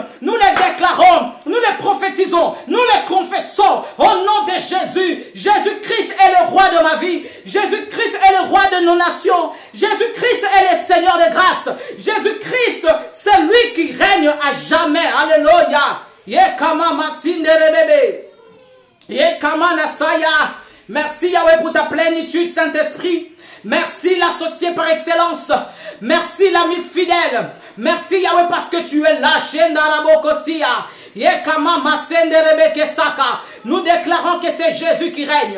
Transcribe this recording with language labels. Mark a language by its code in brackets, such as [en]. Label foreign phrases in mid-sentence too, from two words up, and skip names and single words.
[fr] Nous les déclarons, nous les prophétisons, nous les confessons au nom de Jésus. Jésus-Christ est le roi de ma vie. Jésus-Christ est le roi de nos nations. Jésus-Christ est le Seigneur des Jésus-Christ, c'est lui qui règne à jamais. Alléluia. Yekama masinde rebebe. Yekama nasaya. Merci Yahweh pour ta plénitude, Saint-Esprit. Merci l'associé par excellence. Merci l'ami fidèle. Merci Yahweh parce que tu es là. Nous déclarons que c'est Jésus qui règne.